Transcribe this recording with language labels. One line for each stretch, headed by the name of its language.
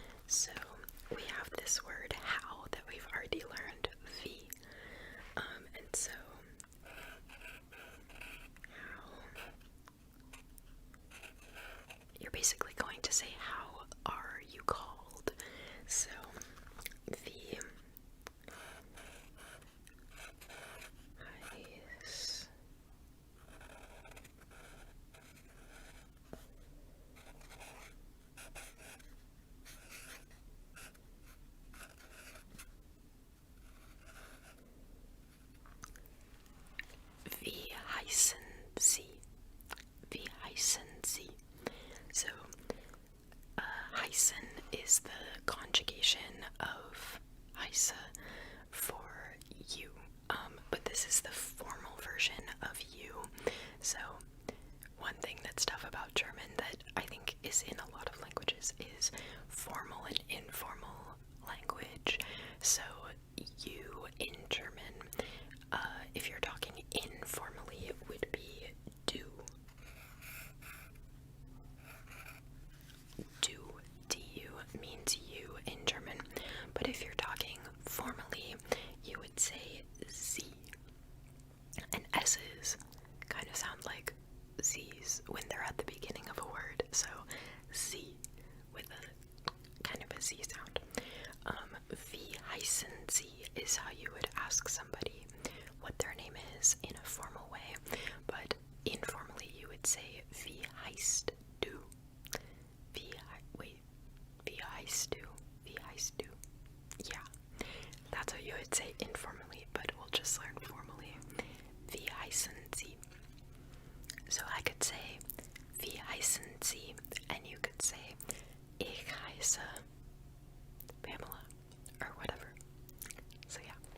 English: So we have this word how that we've already learned, wie. And so how, you're basically going to say how are you called.
German: So wie heißt Wie heißen Sie? Wie heißen Sie?
English: So, heißen is the conjugation of heiße for you. But this is the formal version of you. So, one thing that's tough about German that I think is in a lot of languages is formal and informal language. So, you in German, if you're talking informally, it would be du. Du means you in German. But if you're talking formally, you would say sie. And S's kind of sound like Z's when they're at the beginning of a word. So sie with a kind of a Z sound.
German: Wie heißen Sie
English: is how you would ask somebody what their name is in a formal way. But informally you would say
German: wie heißt du? Wie heißt du? Wie heißt du?
English: Yeah, that's what you would say informally, but we'll just learn formally.
German: Wie heißen Sie?
English: So I could say
German: wie heißen Sie,
English: and you could say
German: ich heiße Pamela,
English: or whatever. So yeah.